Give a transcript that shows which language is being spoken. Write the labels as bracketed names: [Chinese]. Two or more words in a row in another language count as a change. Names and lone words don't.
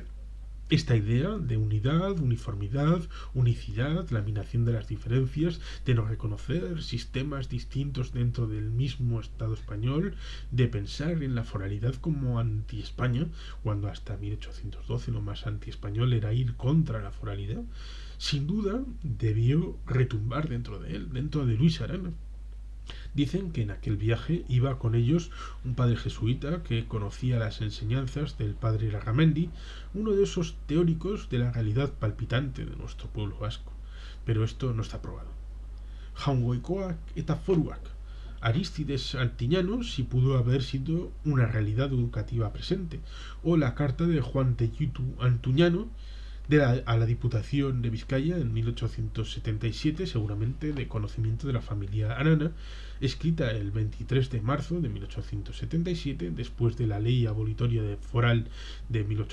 [Spanish] Esta idea de unidad, uniformidad, unicidad, laminación de las diferencias, de no reconocer sistemas distintos dentro del mismo Estado español, de pensar en la foralidad como anti-España, cuando hasta 1812 lo más anti-español era ir contra la foralidad, sin duda debió retumbar dentro de él, dentro de Luis Arana. Dicen que en aquel viaje iba con ellos un padre jesuita que conocía las enseñanzas del padre Larramendi, uno de esos teóricos de la realidad palpitante de nuestro pueblo vasco. Pero esto no está probado. [Basque] Jaungoikoak eta foruak. [Spanish] Arístides Antiñano si pudo haber sido una realidad educativa presente, o la carta de Juan Tellitu Antuñano a la Diputación de Vizcaya en 1877, seguramente de conocimiento de la familia Arana, escrita el 23 de marzo de 1877, después de la ley abolitoria de foral de 1876.